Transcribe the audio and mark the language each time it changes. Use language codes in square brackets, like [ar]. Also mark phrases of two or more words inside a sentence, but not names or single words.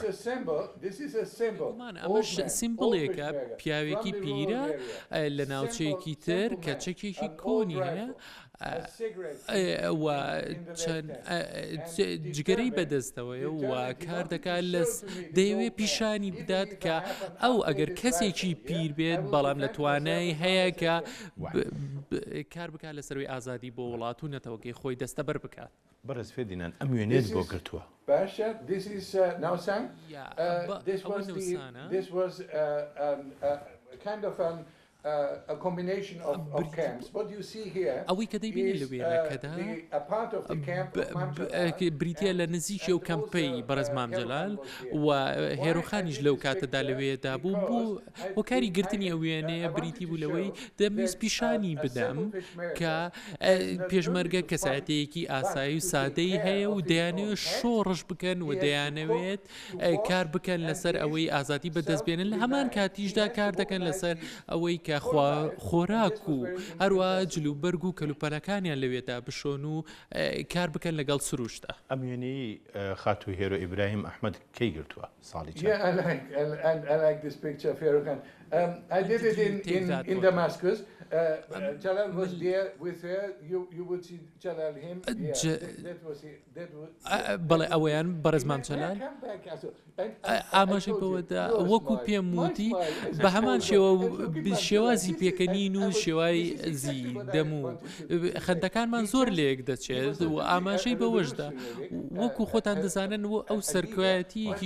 [ckb] ئەمەش سیمبڵێکە پیاوێکی پیرە لە ناوچەیەکی تر کە چەکێکی کۆنی هەیە چەند جگەرەی بەدەستەوەی و کار دەکات دەیەوێ پیشانی بدات کە ئەو ئەگەر کەسێکی پیر بێت بەڵام لە توانای هەیە کە کار بکات لەسەروی ئازادی بۆ وڵات و نەتەوەکەی خۆی دەستە بەر بکات. بەڕێز فێدینان ئەم وێنێت بۆ گرتووە. [en] This is Nausang. This was kind of a combination of camps. What you see here is a part of the camp. [ckb] بریتە لە نزیکی و کەمپەی بەڕێز مامجەلال و هێرۆخانیش لەو کاتەدا لەوێدا بوو بوو هۆکاری گرتنی ئەو وێنەیە بریتی بوو لەوەی دەمویست پیشانی بدەم کە پێشمەرگە کەسایەتەیەکی ئاسایی و سادەی هەیە و دەیانەوێت شۆڕش بکەن و دەیانەوێت کار بکەن لەسەر ئەوەی ئازادی بەدەستبێنن لە هەمان کاتیشدا کار دەکەن لەسەر ئەوەی کە خۆراک و هەروە جلوبەرگ و کەلوپەلەکانیان لەوێدا بشۆن و کار بکەن لەگەڵ سروشدا. ئەم وێنەی خاتو هێرۆ ئیبراهیم ئەحمەد کەی گرتووە ساڵی چەند؟ [en] I like this picture, Ferrukan. I did it in Damascus. Jalal was there with her. You would see Jalal him. [ckb] بەڵێ ئەوەیان بەڕێز مامجەلال ئاماژەی بەوەدا وەکو پێم وتی بە هەمان شێوازی پێکەنین و شێوازی دەم و خەندەکانمان زۆر لێک دەچێت و ئاماژەی بەوەشدا وەکو خۆتان دەزانن و ئەو سەرکەوایەتیەکی